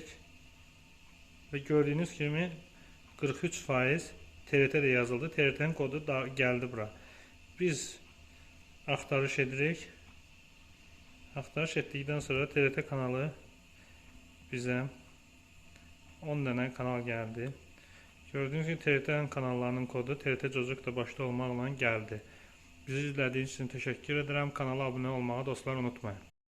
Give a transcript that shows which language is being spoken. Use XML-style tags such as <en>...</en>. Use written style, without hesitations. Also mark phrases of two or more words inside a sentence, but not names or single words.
<az>Və gördüyünüz kimi 43% TRT də yazıldı. TRT'nin kodu da gəldi bura. Biz axtarış edirik. Axtarış etdikdən sonra TRT kanalı bizə 10 dənə kanal gəldi.</az> <tr>Gördüğünüz gibi TRT'nin kanallarının kodu TRT Çocuk da başta</tr> <az>olmaqla gəldi.</az> <tr>Bizi izlədiyiniz için teşekkür ederim. Kanala abone olmağı dostlar unutmayın.</tr>